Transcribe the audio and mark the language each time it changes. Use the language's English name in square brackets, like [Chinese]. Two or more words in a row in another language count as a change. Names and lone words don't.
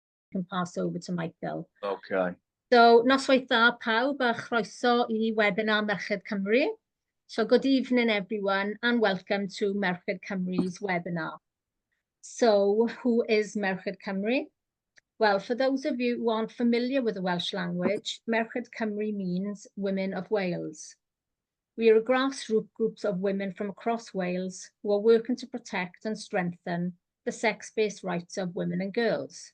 [English] can pass over to Michael. Okay. So, [Welsh] noswaith dda pawb a chroeso I webinar Merched Cymru. [English] So, good evening everyone and welcome to Merched Cymru's webinar. So, who is Merched Cymru? Well, for those of you who aren't familiar with the Welsh language, Merched Cymru means Women of Wales. We are a grassroots group of women from across Wales who are working to protect and strengthen the sex-based rights of women and girls.